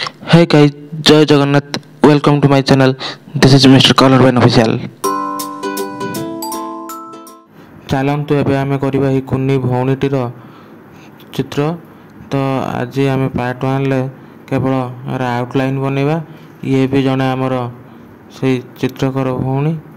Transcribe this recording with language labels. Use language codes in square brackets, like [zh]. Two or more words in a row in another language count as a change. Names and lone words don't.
[en] Hey guys, [or] ଜୟ ଜଗନ୍ନାଥ. [en] Welcome to my channel. This is Mr. Colorman Official. [or] ଚାଲନ୍ତୁ ଏବେ ଆମେ କରିବା ଏହି କୁନି ଭଉଣୀଟିର ଚିତ୍ର। ତ ଆଜି ଆମେ ପାର୍ଟ 1ରେ କେବଳ ଏହାର ଆଉଟଲାଇନ୍ ବନେଇବା। ଇଏ ବି ଜଣେ ଆମର ସେଇ ଚିତ୍ରକର ଭଉଣୀ।